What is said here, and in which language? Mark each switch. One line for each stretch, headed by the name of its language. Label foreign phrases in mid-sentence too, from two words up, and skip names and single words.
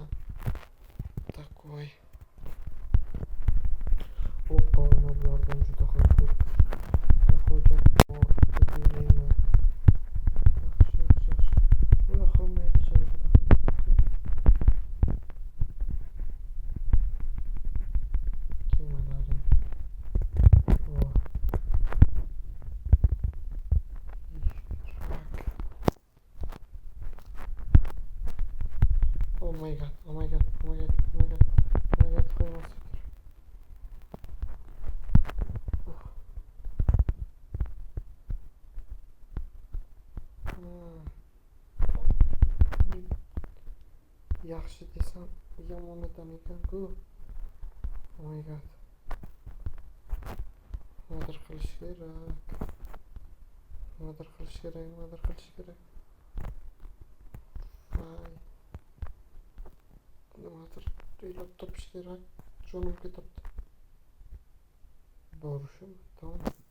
Russian: Такой. Опа, набрал
Uzbek: juda ham ko'p. Hojat bor, deyman. Yaxshi. Buni hammaga juda ham. Kemalarim.
English: Oh my god,
Uzbek: qo'ymas. Yaxshi desam yomonidan ekan-ku.
English: Oh my god.
Uzbek: Nimadir qilish kerak. Nimadir o'ylab topish kerak. Jonim ketyapti. Borishim, tamam.